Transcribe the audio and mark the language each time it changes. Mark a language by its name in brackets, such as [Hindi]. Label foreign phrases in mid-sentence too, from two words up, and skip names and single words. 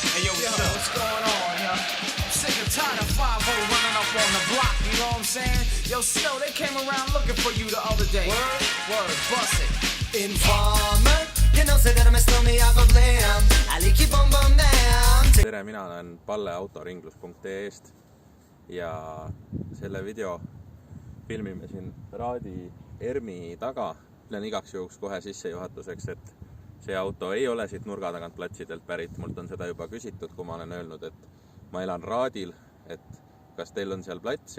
[English] what's going on, yo? Sick and tired of 5-0 running up on the block, you know what I'm saying? Yo, Snow, they came around looking for you the other day. Word, bust it. Informer, you know say that I'm a snowman, I go glam. I like you bum bum down. [Estonian] Tere, mina olen Palle autoringlus.ee-st ja selle video filmime siin Raadi ERMi taga. Ütlen igaks juhuks kohe sissejuhatuseks, et see auto ei ole siit nurga tagant platsidelt pärit. Mult on seda juba küsitud, kui ma olen öelnud, et ma elan Raadil, et kas teil on seal plats?